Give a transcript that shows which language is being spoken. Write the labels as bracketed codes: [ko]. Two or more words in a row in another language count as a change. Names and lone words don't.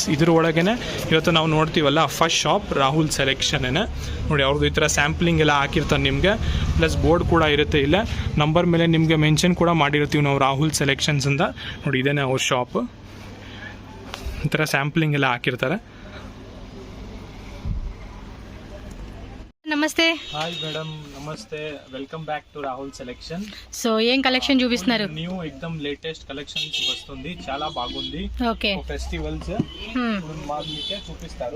[kn] ಇದ್ರ ಒಳಗೇನೆ ಇವತ್ತು ನಾವು ನೋಡ್ತೀವಲ್ಲ [en] first shop [kn] ರಾಹುಲ್ ಸೆಲೆಕ್ಷನ್ನೇ ನೋಡಿ. ಅವ್ರದ್ದು ಈ ಥರ ಸ್ಯಾಂಪ್ಲಿಂಗ್ ಎಲ್ಲ ಹಾಕಿರ್ತಾರೆ ನಿಮಗೆ, ಪ್ಲಸ್ ಬೋರ್ಡ್ ಕೂಡ ಇರುತ್ತೆ. ಇಲ್ಲ ನಂಬರ್ ಮೇಲೆ ನಿಮಗೆ ಮೆನ್ಷನ್ ಕೂಡ ಮಾಡಿರ್ತೀವಿ ನಾವು ರಾಹುಲ್ ಸೆಲೆಕ್ಷನ್ಸ್ ಅಂತ ನೋಡಿ. ಇದೇನೆ ಅವ್ರ ಶಾಪ್. ಈ ಥರ ಸ್ಯಾಂಪ್ಲಿಂಗ್ ಎಲ್ಲ ಹಾಕಿರ್ತಾರೆ. [te] నమస్తే. [en] hi madam, నమస్తే. welcome back to Rahul Selection. [te] సో ఏం కలెక్షన్ చూపిస్తున్నారు? న్యూ ఎక్దమ్ [en] latest collections [te] వస్తుంది, చాలా బాగుంది. ఓకే, ఫెస్టివల్స్ మీకే చూపిస్తారు.